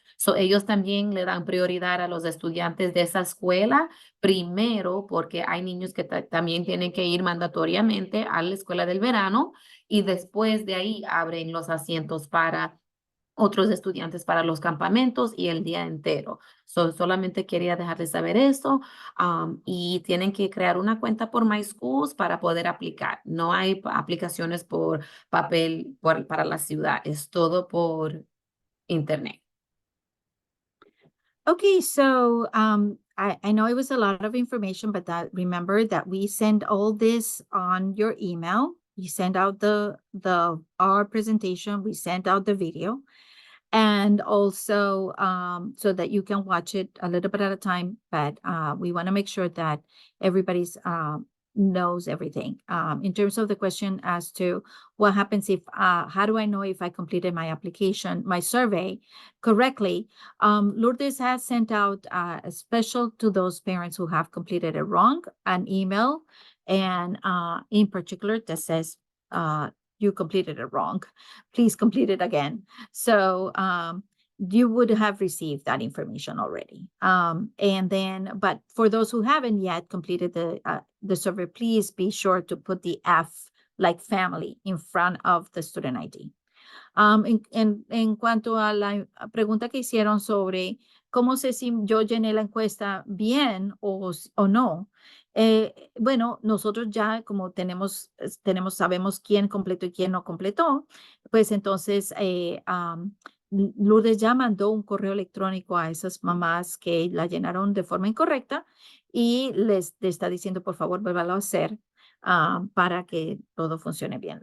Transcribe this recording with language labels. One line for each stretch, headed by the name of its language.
Spanish: So, ellos también le dan prioridad a los estudiantes de esa escuela primero, porque hay niños que también tienen que ir mandatoriamente a la escuela del verano y después de ahí abren los asientos para otros estudiantes para los campamentos y el día entero. Solamente quería dejarles saber eso y tienen que crear una cuenta por My Schools para poder aplicar. No hay aplicaciones por papel para la ciudad, es todo por internet.
English: Okay, so I know it was a lot of information, but remember that we send all this on your email. You send out our presentation, we send out the video, and also so that you can watch it a little bit at a time. But we want to make sure that everybody's knows everything. In terms of the question as to what happens if, how do I know if I completed my application, my survey correctly? Lourdes has sent out a special to those parents who have completed it wrong, an email, and in particular that says, you completed it wrong. Please complete it again. So you would have received that information already. And then, but for those who haven't yet completed the survey, please be sure to put the F, like family, in front of the student ID.
Spanish: En cuanto a la pregunta que hicieron sobre cómo sé si yo llené la encuesta bien o no, bueno, nosotros ya como sabemos quién completó y quién no completó, pues entonces Lourdes ya mandó un correo electrónico a esas mamás que la llenaron de forma incorrecta y les está diciendo, por favor, vuélvalo a hacer para que todo funcione bien.